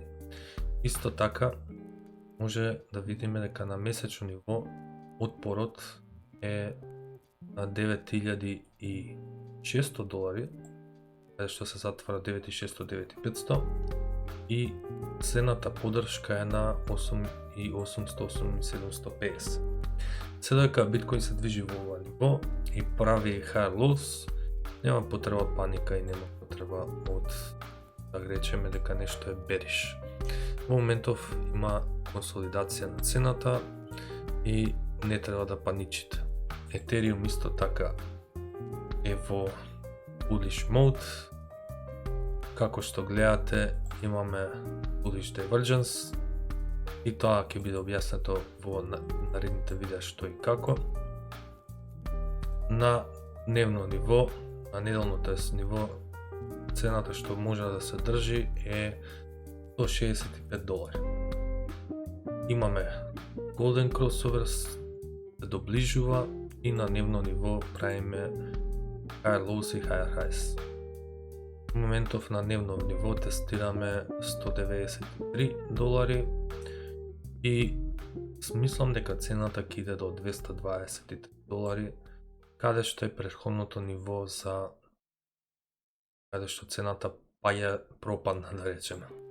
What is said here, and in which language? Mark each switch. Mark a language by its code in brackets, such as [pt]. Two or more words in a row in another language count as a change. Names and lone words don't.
[mk] Исто така може да видиме дека на месечно ниво отпорот е на $9,600, каде што се затвара 9,600-9,500 и следната поддршка е на 8,800-8,750. Се дека биткоин се движи во ова ниво и прави [en] high lows, [mk] нема потреба од паника и нема потреба од да речеме дека нешто е bearish. Во моментов има консолидација на цената и не треба да паничите. Етериум исто така е во [en] bullish mode. [mk] Како што гледате, имаме [en] bullish divergence [mk] и тоа ќе биде објаснето во наредните видеа што и како. На дневно ниво, на неделно ниво, цената што може да се држи е $165. Имаме [en] golden crossover, [mk] се доближува и на дневно ниво правиме [en] higher lows [mk] и [en] higher highs. [mk] Во моментов на дневно ниво тестираме $193 и смислам дека цената ќе иде до $223, каде што е претходното ниво за каде што цената пропадна, да речеме.